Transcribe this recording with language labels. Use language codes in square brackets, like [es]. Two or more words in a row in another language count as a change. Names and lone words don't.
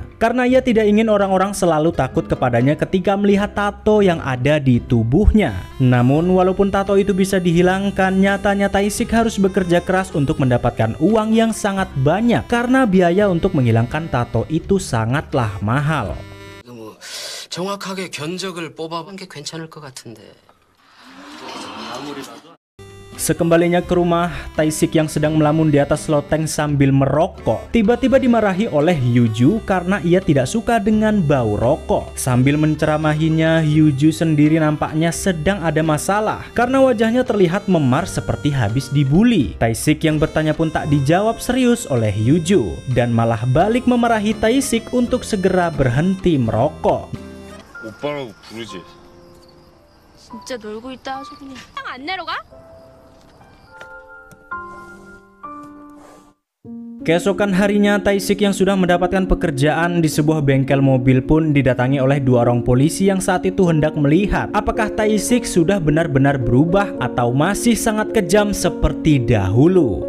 [id] Karena ia tidak ingin orang-orang selalu takut kepadanya ketika melihat tato yang ada di tubuhnya. Namun walaupun tato itu bisa dihilangkan, nyatanya Tae-sik harus bekerja keras untuk mendapatkan uang yang sangat banyak karena biaya untuk menghilangkan tato itu sangatlah mahal. [ko] 정확하게 견적을 뽑아본 게 괜찮을 것 같은데. [id] Sekembalinya ke rumah, Tae-sik yang sedang melamun di atas loteng sambil merokok tiba-tiba dimarahi oleh Hyuju karena ia tidak suka dengan bau rokok. Sambil menceramahinya, Hyuju sendiri nampaknya sedang ada masalah karena wajahnya terlihat memar seperti habis dibully. Tae-sik yang bertanya pun tak dijawab serius oleh Hyuju dan malah balik memarahi Tae-sik untuk segera berhenti merokok. [ko] 오빠라고 부르지. 진짜 놀고 있다 하소 그냥. 안 내려가? [id] Keesokan harinya, Tae-sik yang sudah mendapatkan pekerjaan di sebuah bengkel mobil pun didatangi oleh dua orang polisi yang saat itu hendak melihat apakah Tae-sik sudah benar-benar berubah atau masih sangat kejam seperti dahulu.